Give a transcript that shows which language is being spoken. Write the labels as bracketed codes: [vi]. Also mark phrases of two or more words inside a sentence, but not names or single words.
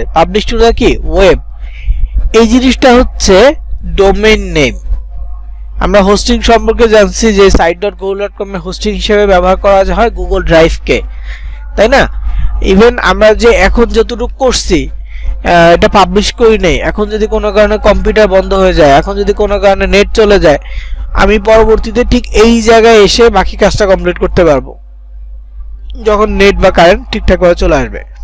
[en] publish to the [bn] কি ওয়েব, এই জিনিসটা হচ্ছে [en] domain name. [bn] আমরা হোস্টিং সম্পর্কে জানছি যে site.google.com এ হোস্টিং হিসেবে ব্যবহার করা হয় গুগল ড্রাইভকে, তাই না? ইভেন আমরা যে এখন যতটুকু করছি এটা পাবলিশ করি নেই, এখন যদি কোনো কারণে কম্পিউটার বন্ধ হয়ে যায়, এখন যদি কোনো কারণে নেট চলে যায়, আমি পরবর্তীতে ঠিক এই জায়গায় এসে বাকি কাজটা কমপ্লিট করতে পারবো যখন নেট বা কারেন্ট ঠিকঠাকভাবে চলে আসবে।